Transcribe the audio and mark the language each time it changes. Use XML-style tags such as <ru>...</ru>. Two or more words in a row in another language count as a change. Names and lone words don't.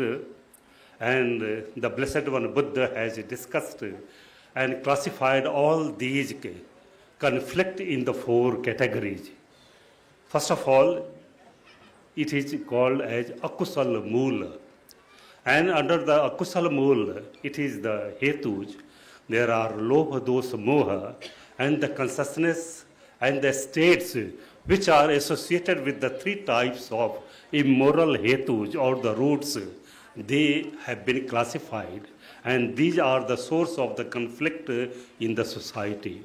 <en>And the Blessed One Buddha has discussed and classified all these conflict in the four categories. First of all, it is called as</en> <pi>akusal moola.</pi> <en>And under the</en> <pi>akusal moola,</pi> <en>it is the hetus. There are</en> <pi>lobha, dosa, moha,</pi> <en>and the consciousness and the states which are associated with the three types of immoral hetus or the roots. They have been classified, and these are the source of the conflict in the society.</en>